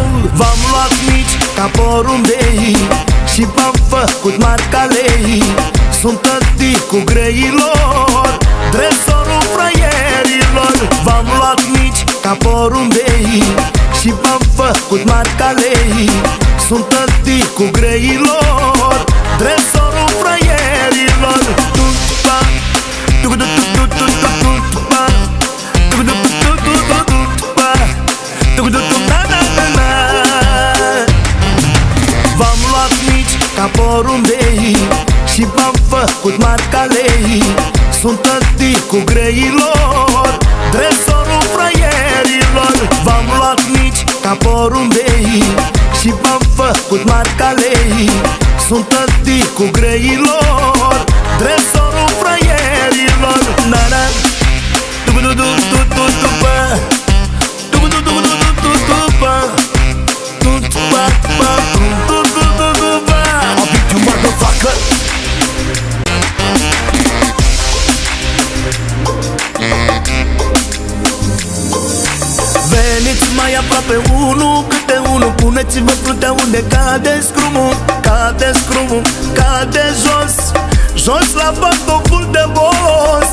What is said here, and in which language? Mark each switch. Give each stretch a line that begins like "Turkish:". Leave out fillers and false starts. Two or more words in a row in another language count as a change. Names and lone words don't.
Romanian: V-am luat mici ca porumbei și v-am făcut marcalei. Sunt tăticul greilor, tresorul fraierilor. V-am luat mici ca porumbei și v-am făcut marcalei. Sunt tăticul greilor, tresorul fraierilor. Tupa, tupa, v-am luat mici ca porumbei și v-am făcut marcalei. Sunt tăticul greilor, tresorul fraierilor. V-am luat mici ca porumbei și v-am făcut marcalei. Sunt tăticul greilor, tresorul fraierilor. Na-na, tupa,
English: I'll beat you, motherfucker.
Romanian: Veniți mai aproape unul câte unul, puneți-vă fruntea unde cade scrumul. Cade scrumul, cade jos, jos la pantoful de boss.